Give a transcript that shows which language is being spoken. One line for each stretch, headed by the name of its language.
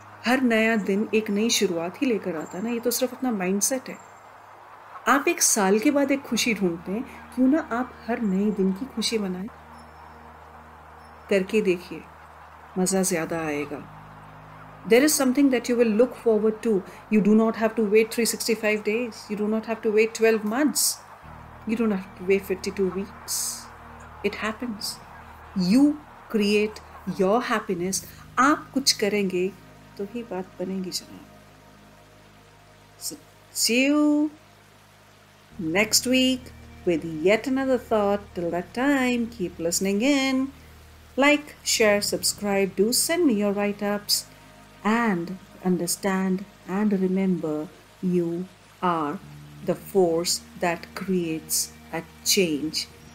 Hindi: हर नया दिन एक नई शुरुआत ही लेकर आता है ना, ये तो सिर्फ अपना माइंडसेट है। आप एक साल के बाद एक खुशी ढूंढते हैं, क्यों ना आप हर नए दिन की खुशी मनाएं? करके देखिए, मज़ा ज़्यादा आएगा।
English: There is something that you will look forward to. You do not have to wait 365 days. You do not have to wait 12 months. You don't have to wait 52 weeks. It happens. You create your happiness.
Hindi: आप कुछ करेंगे तो ही बात बनेगी जनाब.
English: So see you next week with yet another thought. Till that time, keep listening in. Like, share, subscribe. Do send me your write-ups. And understand and remember, you are the force that creates a change.